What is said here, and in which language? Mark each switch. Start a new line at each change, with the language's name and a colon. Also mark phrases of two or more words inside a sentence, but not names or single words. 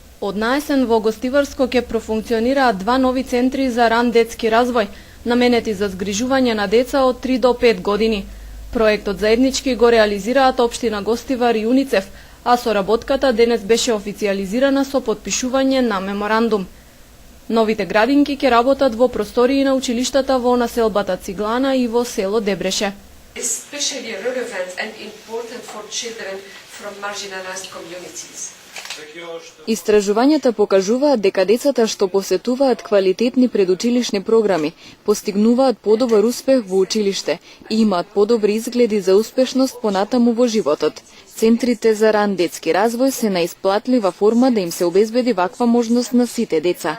Macedonian: Од наесен во Гостиварско ќе профункционираат два нови центри за ран детски развој, наменети за згрижување на деца од 3 до 5 години. Проектот заеднички го реализираат Општина Гостивар и УНИЦЕФ, а соработката денес беше официјализирана со подпишување на меморандум. Новите градинки ќе работат во простории на училиштата во населбата Циглана и во село Дебреше.
English: Especially relevant and important for children from marginalized communities.
Macedonian: Истражувањата покажуваат дека децата што посетуваат квалитетни предучилишни програми постигнуваат подобар успех во училиште и имаат подобри изгледи за успешност понатаму во животот. Центрите за ран детски развој се наисплатлива форма да им се обезбеди ваква можност на сите деца.